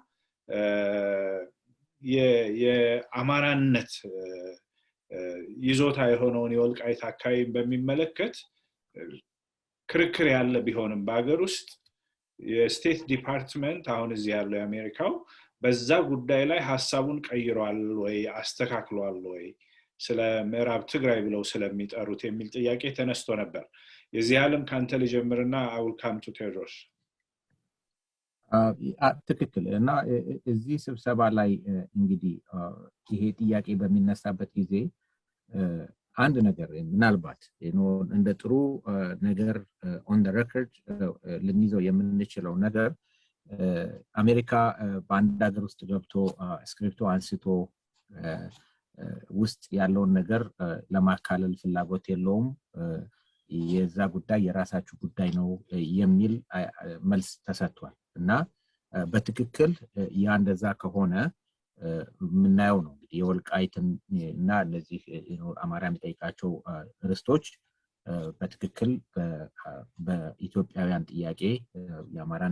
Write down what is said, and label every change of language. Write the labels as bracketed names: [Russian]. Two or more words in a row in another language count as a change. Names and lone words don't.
[Amharic] የአማራነት ይዞታ የሆነውን የወልቃይት አካባቢ በሚመለከት ክርክር ያለ ቢሆንም በአገር ውስጥ የስቴት ዲፓርትመንት አሁን እዚህ ያለው የአሜሪካው በዛ ጉዳይ ላይ ሐሳቡን ቀይሯል ወይ አስተካክሏል ወይ ስለ ምዕራብ ትግራይ ብለው ስለሚጠሩት የሚል ጥያቄ ተነስቶ ነበር። የዚህ ዓለም ካንተ ልጀምርና [English] I will come to [Amharic] ቴዎድሮስ። ትክክል እና እዚህ ስብሰባ ላይ እንግዲህ ይሄ ጥያቄ በሚነሳበት ጊዜ አንድ ነገር ምናልባት እንደ ጥሩ ነገር [English] on the record [Amharic] ልንይዘው የምንችለው ነገር አሜሪካ በአንድ ሀገር ውስጥ ገብቶ ስክሪፕቶ አንስቶ ውስጥ ያለውን ነገር ለማካለል ፍላጎት የለውም። የዛ ጉዳይ የራሳችሁ ጉዳይ ነው የሚል መልስ ተሰጥቷል እና በትክክል ያ እንደዛ ከሆነ ምናየው ነው እንግዲህ የወልቃይትን እና እነዚህ አማራ የሚጠይቃቸው ርስቶች በትክክል በኢትዮጵያውያን ጥያቄ የአማራን